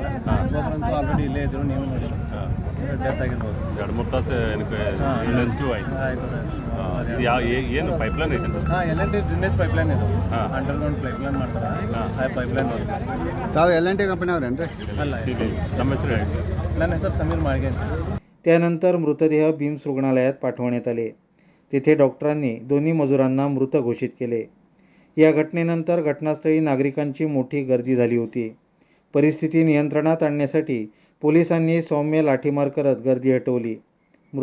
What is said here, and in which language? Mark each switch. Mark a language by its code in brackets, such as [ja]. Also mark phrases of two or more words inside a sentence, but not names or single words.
[kn] ಒಬ್ಬರಂತೂ ಆಲ್ರೆಡಿ ಇಲ್ಲೇ ಇದ್ರು, ನೀವು ನೋಡಿ ಡೆತ್ ಆಗಿರ್ಬೋದು। 2-3 ತಾಸು ರೆಸ್ಕ್ಯೂ ಆಯಿತು। ಏನು ಪೈಪ್ಲೈನ್ ಐತೆ? ಹಾಂ, ಎಲ್&ಟಿ ಡ್ರೈನೇಜ್ ಪೈಪ್ಲೈನ್ ಇದು, ಅಂಡರ್ಗ್ರೌಂಡ್ ಪೈಪ್ಲೈನ್ ಮಾಡ್ತಾರೆ, ಆ ಪೈಪ್ಲೈನ್ ತಾವು ಎಲ್&ಟಿ कंपनी ಅವ್ರೇನ್ರಿ? ಅಲ್ಲ, ನಮ್ಮ ಹೆಸರು ಹೇಳಿ? ನನ್ನ ಹೆಸರು [mr] समीर माळगे। त्यानंतर मृतदेह बीम्स रुग्णालयात पाठवण्यात आले। तिथे डॉक्टरांनी दोन्ही मजुरांना मृत घोषित केले। या घटनेनंतर घटनास्थळी नागरिकांची मोठी गर्दी झाली होती। परिस्थिती नियंत्रणात आणण्यासाठी पोलिसांनी सौम्य लाठीमार करत गर्दी हटवली।